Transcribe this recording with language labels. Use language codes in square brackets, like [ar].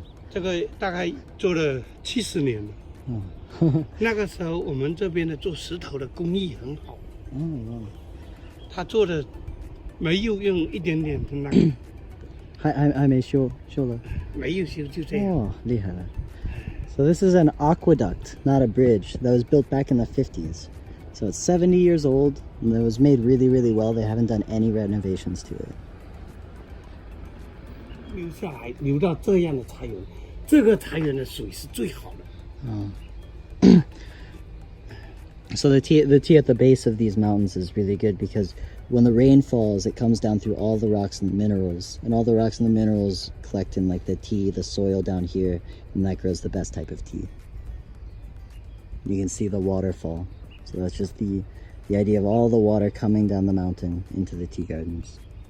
[zh] 这个大概做了70年了。那个时候我们这边的做石头的工艺很好。他做的没有用一点点的那个。还没修了。没有修，就这样。哦，厉害了。 [en] So this is an aqueduct, not a bridge, that was built back in the 50s. So it's 70 years old, and it was made really, really well. They haven't done any renovations to it. [zh] 流下来，流到这样的茶园，这个茶园的水是最好的。 [en] So the tea at the base of these mountains is really good because when the rain falls, it comes down through all the rocks and the minerals, and all the rocks and the minerals collect in like the tea, the soil down here, and that grows the best type of tea. You can see the waterfall. So that's just the idea of all the water coming down the mountain into the tea gardens.